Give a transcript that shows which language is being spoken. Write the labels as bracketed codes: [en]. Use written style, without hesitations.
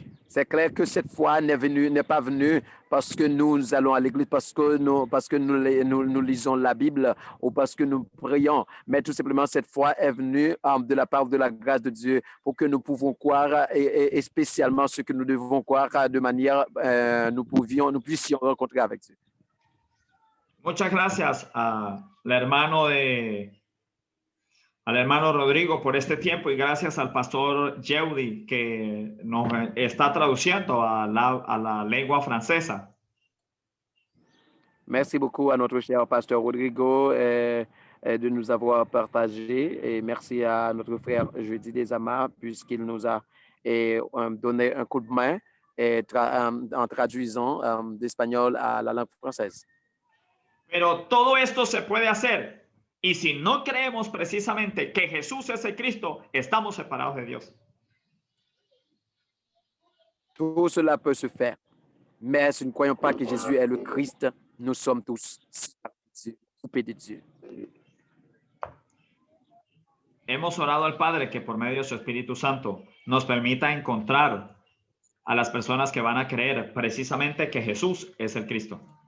[fr] C'est clair que cette foi n'est pas venue parce que nous allons à l'église, parce que nous lisons la Bible ou parce que nous prions, mais tout simplement cette foi est venue de la part de la grâce de Dieu pour que nous pouvons croire et spécialement ce que nous devons croire de manière nous puissions rencontrer avec Dieu. [es] Muchas gracias al hermano Rodrigo por este tiempo y gracias al pastor Yeudi que nos está traduciendo a la lengua francesa. [fr] Merci beaucoup à notre cher pasteur Rodrigo de nous avoir partagé et merci à notre frère Jeudi Desamas puisqu'il nous a donné un coup de main en traduisant d'espagnol à la langue française. [es] Pero todo esto se puede hacer. Y si no creemos precisamente que Jesús es el Cristo, estamos separados de Dios. [fr] Tout cela peut se faire. Mais si nous ne croyons pas que Jésus est le Christ, nous sommes tous coupés de Dieu. [es] Hemos orado al Padre que por medio de su Espíritu Santo nos permita encontrar a las personas que van a creer precisamente que Jesús es el Cristo.